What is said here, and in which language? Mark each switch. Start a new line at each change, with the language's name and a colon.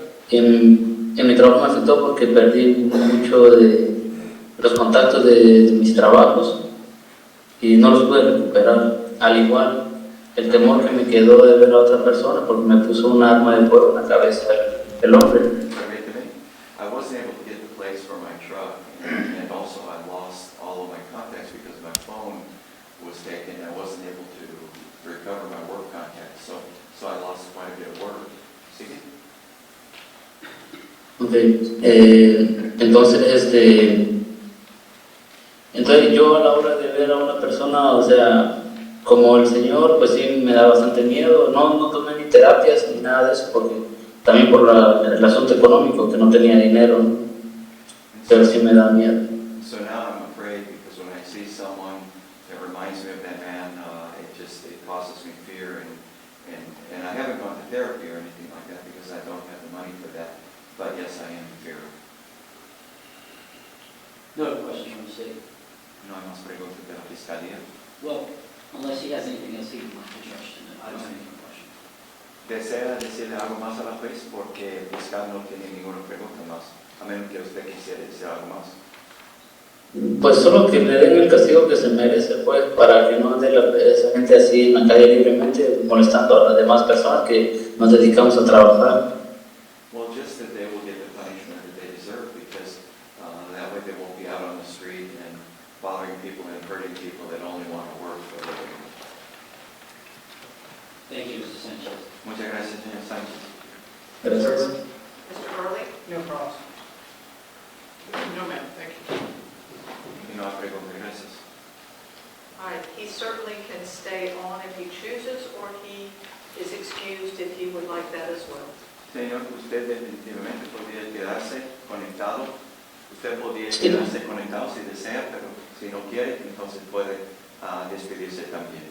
Spanish: En mi trabajo me afectó porque perdí mucho de los contactos de mis trabajos y no los pude recuperar. Al igual, el temor que me quedó de ver a otra persona porque me puso un arma de fuego en la cabeza el hombre. Permíteme.
English: I wasn't able to get the place for my truck, and also I lost all of my contacts because my phone was taken. I wasn't able to recover my work contacts, so I lost quite a bit of work.
Spanish: ¿Sigue?
English: Okay.
Spanish: Entonces yo a la hora de ver a una persona, o sea, como el señor, pues sí me da bastante miedo. No tomé ni terapias ni nada de eso porque también por el asunto económico, que no tenía dinero, ¿no? Pero sí me da miedo.
English: So now I'm afraid because when I see someone that reminds me of that man, it causes me fear, and I haven't gone to therapy or anything like that because I don't have the money for that. But yes, I am in fear. No other questions from the city.
Spanish: No hay más preguntas de la fiscalía.
English: Well, unless he has anything else he'd like to address, I don't have any more questions.
Spanish: ¿Desea decirle algo más a la juez? Porque el fiscal no tiene ninguna pregunta más, a menos que usted quisiera decir algo más. Pues solo que le den el castigo que se merece, pues, para que no ande esa gente así en la calle libremente molestando a las demás personas que nos dedicamos a trabajar.
English: Well, just that they will get the punishment that they deserve, because that way they won't be out on the street and bothering people and hurting people that only want to work for a living. Thank you, Mr. Sanchez.
Spanish: Muchas gracias, señor Sánchez. Gracias.
English: Mr. Early? No problem. No, ma'am, thank you.
Spanish: Y no hay preguntas, gracias.
English: All right, he certainly can stay on if he chooses, or he is excused if he would like that as well.
Spanish: Señor, usted definitivamente podría quedarse conectado. Usted podría Sí. quedarse conectado si desea, pero si no quiere, entonces puede despedirse también.